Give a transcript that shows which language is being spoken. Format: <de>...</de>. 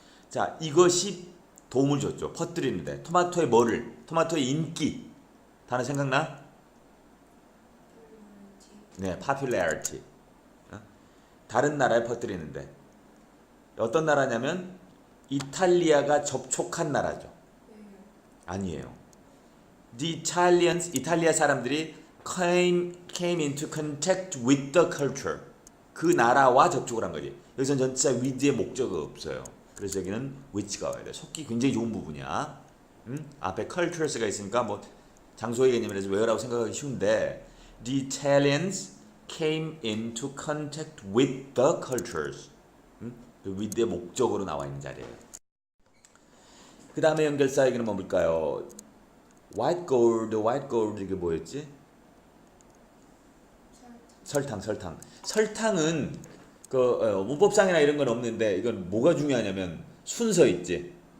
<ko>자, 이것이 도움을 줬죠. 퍼뜨리는데. 토마토의 뭐를? 토마토의 인기. 단어 생각나?</ko> <en>네, popularity.</en> <ko>다른 나라에 퍼뜨리는데. 어떤 나라냐면 이탈리아가 접촉한 나라죠. 아니에요.</ko> <en>The Italians,</en> <ko>이탈리아 사람들이</ko> <en>came into contact with the culture.</en> <ko>그 나라와 접촉을 한 거지. 여기서는 전치사 with의 목적이 없어요. 그래서 여기는 which가 와야 돼. 속기 굉장히 좋은 부분이야. 앞에 cultures가 있으니까 뭐 장소의 개념이라서 where라고 생각하기 쉬운데</ko> <en>The Italians came into contact with the cultures.</en> <ko>with의 목적으로 나와 있는 자리예요. 그 다음에 연결사 얘기는 뭘까요?</ko> <en>white gold</en> <ko>이게 뭐였지? 설탕. 설탕은 그 문법상이나 이런 건 없는데 이건 뭐가 중요하냐면 순서 있지.</ko>